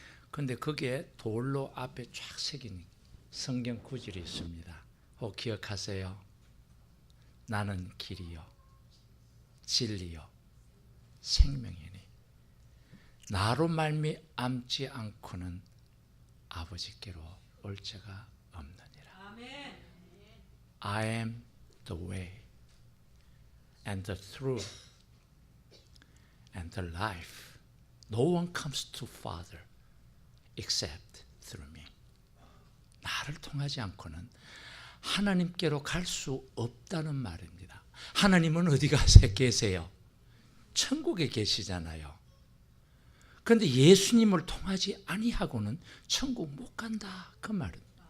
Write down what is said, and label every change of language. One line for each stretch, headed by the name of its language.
Korean: 근데 거기에 돌로 앞에 쫙 새긴 성경 구절이 있습니다. 혹 기억하세요? 나는 길이요, 진리요, 생명이니 나로 말미암지 않고는 아버지께로 올 자가 없느니라.
English: I am the way and the truth and the life. No one comes to Father except through me.
Korean: 나를 통하지 않고는 하나님께로 갈 수 없다는 말입니다. 하나님은 어디 계세요? 천국에 계시잖아요. 그런데 예수님을 통하지 아니하고는 천국 못 간다 그 말입니다.